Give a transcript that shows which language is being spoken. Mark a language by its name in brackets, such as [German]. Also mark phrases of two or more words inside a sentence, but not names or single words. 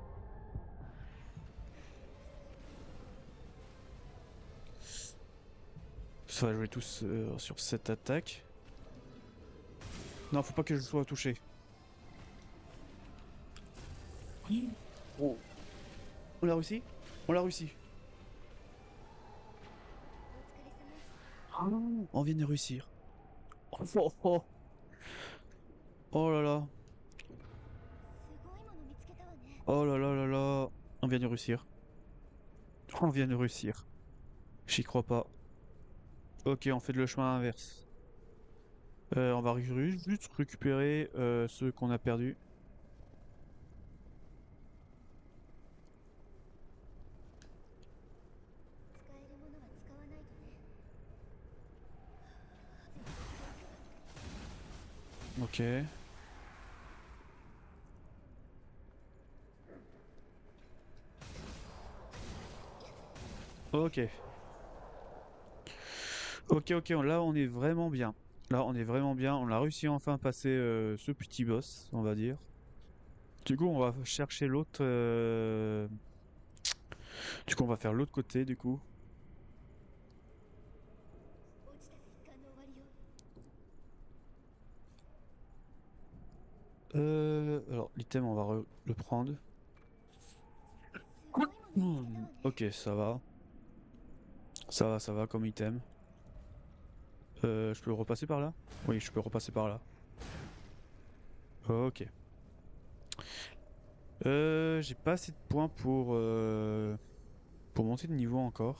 [French] Ça va jouer tous sur cette attaque. Non, faut pas que je sois touché. Oh. On l'a réussi? On l'a réussi. [Japanese] お疲れ様。 [French] Oh, on vient de réussir. Oh, oh, oh. Oh là là. [Japanese] すごいもの見つけたわね。 [French] Oh là là là là. On vient de réussir. On vient de réussir. J'y crois pas. Ok, on fait le chemin inverse. On va juste récupérer ceux qu'on a perdus. [Japanese] 使えるものは使わないとね。 [French] Ok. Ok. Ok, là on est vraiment bien. Là on est vraiment bien. On a réussi enfin à passer ce petit boss, on va dire. Du coup, on va chercher l'autre. Du coup, on va faire l'autre côté, du coup. [Japanese] 落ちたら一巻の終わりよ。 [French] Alors, l'item, on va le prendre. [Japanese] すごいもの見つけたわね。 [French] Ok, ça va. Ça va comme item. Je peux repasser par là? Oui, je peux repasser par là. Ok. J'ai pas assez de points pour monter de niveau encore.